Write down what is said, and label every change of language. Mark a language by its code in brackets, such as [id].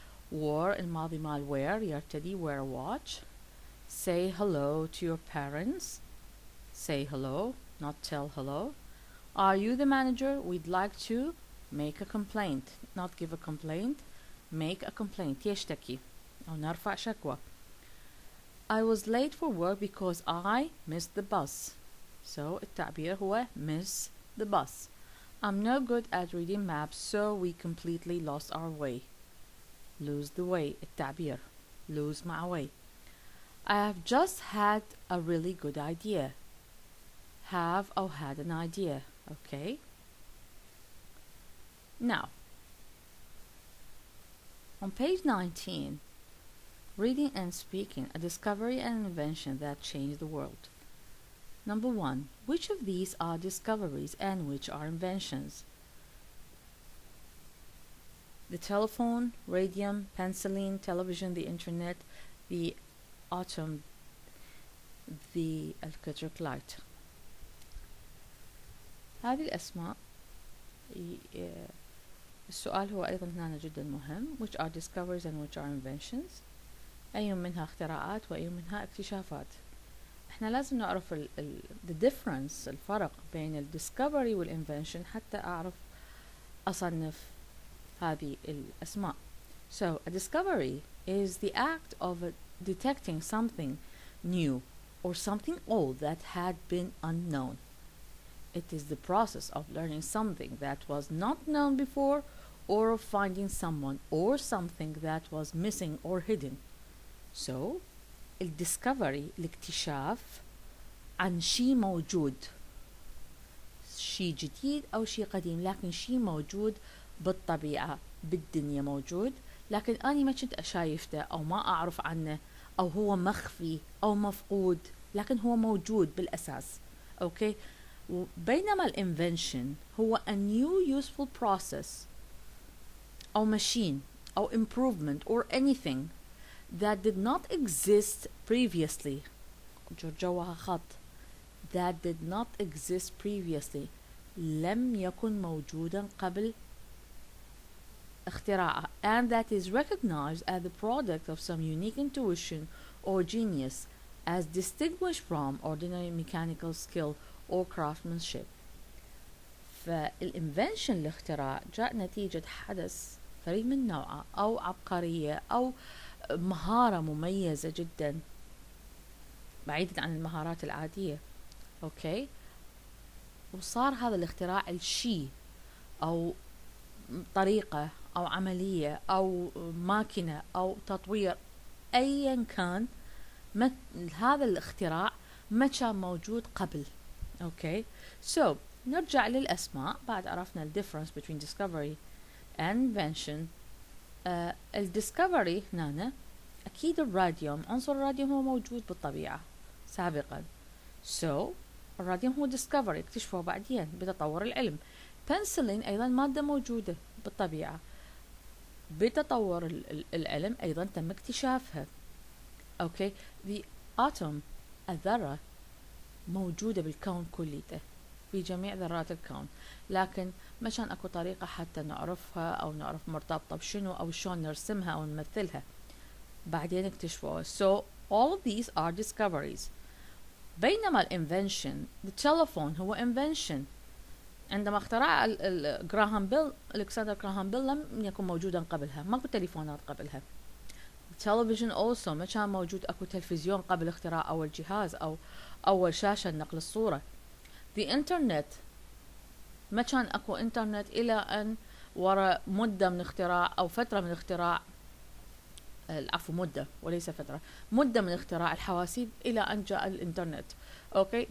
[en] Wore [ar] الماضي مال [en] wear [ar] يرتدي [en] wear a watch. Say hello to your parents. Say hello, not tell hello. Are you the manager? We'd like to make a complaint, not give a complaint. Make a complaint [ar] يشتكي أو نرفع شكوى. [en] I was late for work because I missed the bus. So [ar] التعبير هو [en] miss the bus. I'm no good at reading maps, so we completely lost our way. Lose the way [ar] التعبير [en] lose مع way. I have just had a really good idea. Have or had an idea. Okay. Now, on page 19, reading and speaking, a discovery and invention that changed the world. Number 1. Which of these are discoveries and which are inventions? The telephone, radium, penicillin, television, the internet, the atom, the electric light. [ar] هذه الأسماء السؤال هو أيضا هنا جدا مهم. [en] Which are discoveries and which are inventions؟ [ar] أي منها اختراعات وأي منها اكتشافات. احنا لازم نعرف the difference الفرق بين ال discovery وال invention حتى أعرف أصنف هذه الأسماء. [en] So a discovery is the act of detecting something new or something old that had been unknown. It is the process of learning something that was not known before or of finding someone or something that was missing or hidden. [ar] So, الدiscovery الاكتشاف عن شيء موجود. شيء جديد أو شيء قديم لكن شيء موجود بالطبيعة بالدنيا موجود لكن أنا ما كنت أشايفته أو ما أعرف عنه أو هو مخفي أو مفقود لكن هو موجود بالأساس. أوكي. بينما الانفنشن هو [en] a new useful process أو machine أو improvement or anything that did not exist previously. [ar] جوها خط. [en] That did not exist previously. [ar] لم يكن موجودا قبل اختراعه. [en] And that is recognized as the product of some unique intuition or genius as distinguished from ordinary mechanical skill or craftsmanship. [ar] فالinvention الاختراع جاء نتيجة حدث فريد من نوعه أو عبقرية أو مهارة مميزة جدا بعيدا عن المهارات العادية. أوكي. وصار هذا الاختراع الشيء أو طريقة أو عملية أو ماكينة أو تطوير أيا كان هذا الاختراع ما كان موجود قبل. [en] Okay, so [ar] نرجع للأسماء بعد عرفنا [en] ال difference between discovery and invention. [ar] ال discovery هنا أكيد الراديوم عنصر الراديوم هو موجود بالطبيعة سابقا. So الراديوم هو discovery اكتشفوه بعدين بتطور العلم. penicillin أيضا مادة موجودة بالطبيعة بتطور العلم أيضا تم اكتشافها. [en] Okay, the atom [ar] الذرة موجودة بالكون كليته في جميع ذرات الكون لكن ما كان اكو طريقة حتى نعرفها او نعرف مرتبطة بشنو او شلون نرسمها او نمثلها بعدين اكتشفوها. [en] So all of these are discoveries. [ar] بينما الانفنشن [en] the telephone هو invention. [ar] عندما اخترع جراهام بيل الكسندر جراهام بيل لم يكن موجودا قبلها ماكو تليفونات قبلها. television also ما كان موجود اكو تلفزيون قبل اختراع اول جهاز او اول شاشة نقل الصورة. the internet ما كان اكو انترنت الى ان وراء مدة من اختراع او فترة من اختراع العفو مدة وليس فترة مدة من اختراع الحواسيب الى ان جاء الانترنت. اوكي.